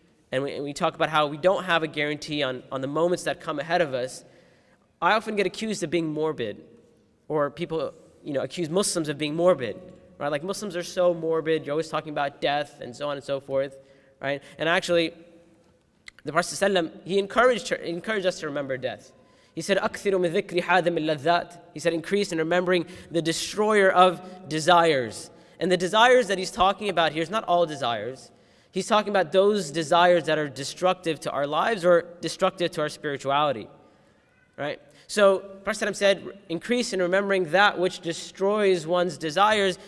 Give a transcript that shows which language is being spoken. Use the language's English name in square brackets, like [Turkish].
[English] and we talk about how we don't have a guarantee on the moments that come ahead of us, I often get accused of being morbid, or people, accuse Muslims of being morbid, right? Like Muslims are so morbid, you're always talking about death and so on and so forth, right? And actually, the Prophet ﷺ, he encouraged us to remember death. [Arabic] He said, أَكْثِرُ مِنْ ذِكْرِ حَادِمِ اللَّذَّاتِ. [English] He said, increase in remembering the destroyer of desires. And the desires that he's talking about here is not all desires. He's talking about those desires that are destructive to our lives or destructive to our spirituality, right? So, Prophet ﷺ said, increase in remembering that which destroys one's desires.